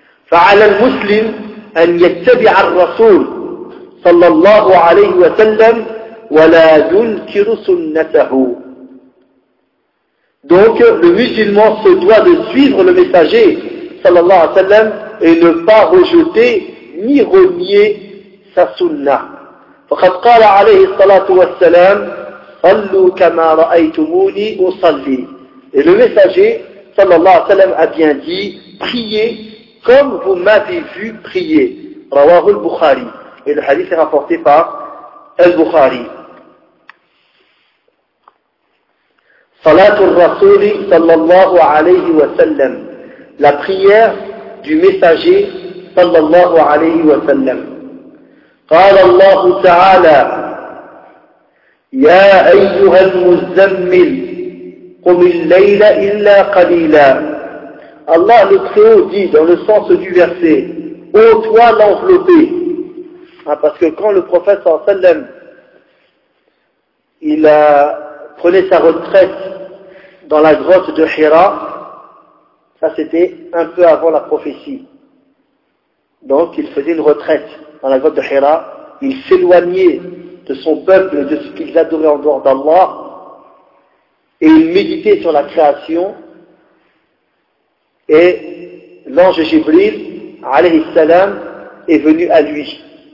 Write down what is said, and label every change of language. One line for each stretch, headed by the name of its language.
Arabic: فَعَلَى الْمُسْلِمْ أَنْ يَتَّبِعَ الرَّسُولِ صَلَّى اللَّهُ عَلَيْهِ وَسَلَّمْ وَلَا يُنْكِرُ سُنَّتَهُ.
French: Donc, le musulman se doit de suivre le messager صلى الله عليه وسلم et ne pas rejeter ni renier sa sunnah.
Arabic: فقد قال عليه الصلاة والسلام صلوا كما رأيتموني أصلي.
French: Et le messager صلى الله عليه وسلم a bien dit priez comme vous m'avez vu prier.
Arabic: رواه البخاري.
French: Et le hadith est rapporté par البخاري.
Arabic: صلاة الرسول صلى الله عليه وسلم.
French: La prière du messager صلى الله عليه وسلم.
Arabic: قال الله تعالى يا أيها المزمل قم الليل إلا قليلا.
French: Allah le très haut dit dans le sens du verset ô toi l'enveloppé, parce que quand le prophète sallallahu alayhi wa sallam il prenait sa retraite dans la grotte de Hira, ça c'était un peu avant la prophétie, donc il faisait une retraite dans la grotte de Hira, il s'éloignait de son peuple, de ce qu'ils adoraient en dehors d'Allah, et il méditait sur la création, et l'ange Jibril, alayhi salam, est venu à lui.